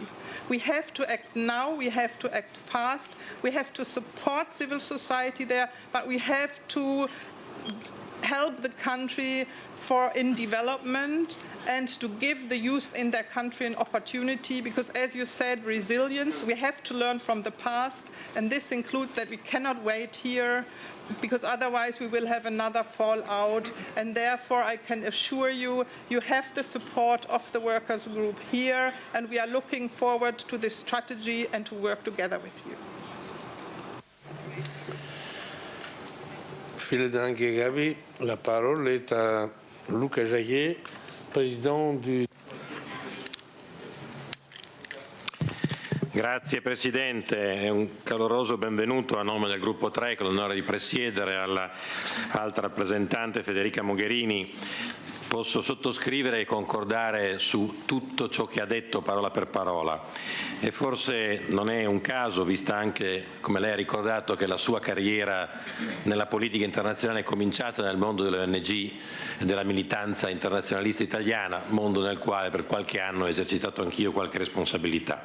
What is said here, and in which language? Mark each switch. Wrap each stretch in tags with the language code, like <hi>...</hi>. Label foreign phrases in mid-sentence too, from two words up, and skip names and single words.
<en>We have to act now, we have to act fast, we have to support civil society there, but we have to help the country in development and to give the youth in their country an opportunity, because as you said, resilience, we have to learn from the past, and this includes that we cannot wait here, because otherwise we will have another fallout. And therefore I can assure you, you have the support of the Workers' Group here, and we are looking forward to this strategy and to work together with you.</en> <de>Vielen Dank, Gabi.</de> <fr>La parole est à Luca Jaillet, président du...</fr> <it>Grazie Presidente, e un caloroso benvenuto a nome del Gruppo 3, che ho l'onore di presiedere, alla alta rappresentante Federica Mogherini. posso sottoscrivere e concordare su tutto ciò che ha detto parola per parola e forse non è un caso, vista anche, come lei ha ricordato, che la sua carriera nella politica internazionale è cominciata nel mondo delle ONG e della militanza internazionalista italiana, mondo nel quale per qualche anno ho esercitato anch'io qualche responsabilità.</it>